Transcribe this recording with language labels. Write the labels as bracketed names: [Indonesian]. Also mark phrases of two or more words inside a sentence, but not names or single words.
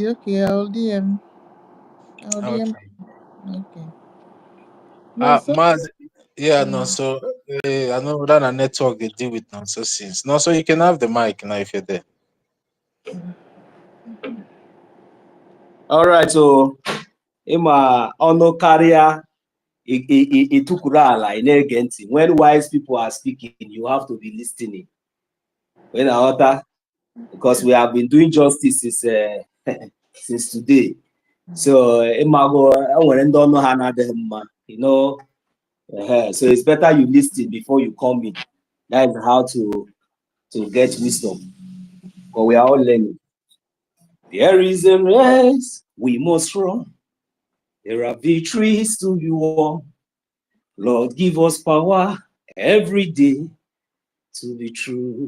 [English] Okay, I'll DM. I'll DM. Okay. Okay. No, so Maz, yeah, no, um, so I know that a network they deal with nonsense. No, so you can have the mic now if you're there. All right, so [Igbo] ịma ọnụ karịa ịtụkwuru ala ị na-ege ntị. [English] When wise people are speaking, you have to be listening. When I because we have been doing justice since today. [Igbo] So ịmago enwere ndị ọnụ ha na-adịghị mma, [English] you know. So it's better you listen before you come in. That is how to get wisdom. But we are all learning. There is a race we must run. There are victories to be won. Lord, give us power every day to be true.